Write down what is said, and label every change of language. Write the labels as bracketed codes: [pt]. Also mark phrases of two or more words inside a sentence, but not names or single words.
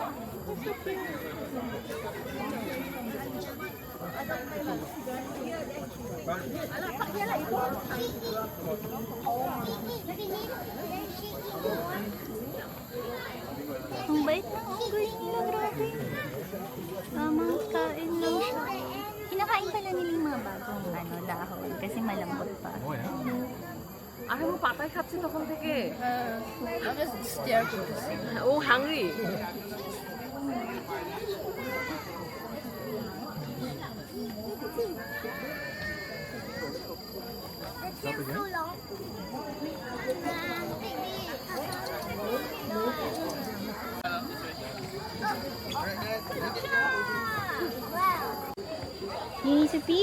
[tl] Ang bait ng unggoy nila, grabe. Tamang kain lang siya. Kinakain pala nila yung mga bagong dahon kasi malambot pa. [ko] 아니 뭐 바다에 같이 더 되게 [en] I'm just scared to see. 오 hungry So long. You need to pee?